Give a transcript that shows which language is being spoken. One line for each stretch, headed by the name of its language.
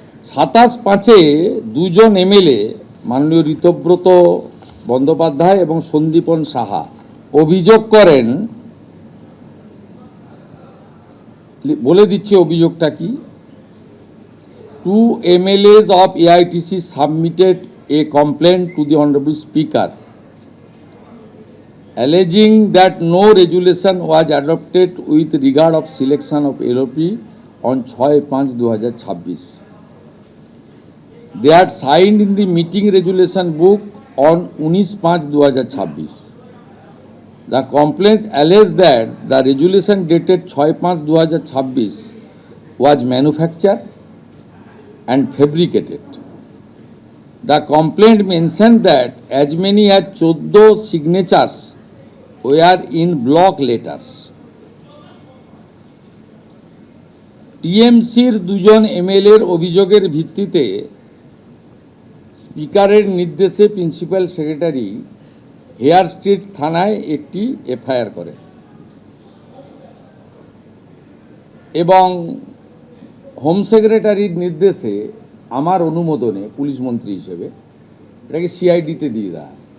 Bangla: 27/5 2জন MLA মাননীয় ঋতব্রত বন্দ্যোপাধ্যায় এবং সন্দীপন সাহা অভিযোগ করেন, বলে দিচ্ছে অভিযোগটা কি।
English: 2 MLAs of AITC submitted a complaint to the Honorable Speaker alleging that no resolution was adopted with regard of selection of LOP on 6/5/2026. They are signed in the meeting resolution book on 19/5/2026. The complaint alleged that the resolution dated 6/5/2026 was manufactured and fabricated. The complaint mentioned that as many as 14 signatures were in block letters.
Bangla: টিএমসির 2জন এমএলএর অভিযোগের ভিত্তিতে স্পিকারের নির্দেশে principal secretary hair street থানায় একটি FIR করে এবং home সেক্রেটারির নির্দেশে আমার অনুমোদনে পুলিশ মন্ত্রী হিসেবে এটাকে সিআইডিতে দিয়ে দেয়।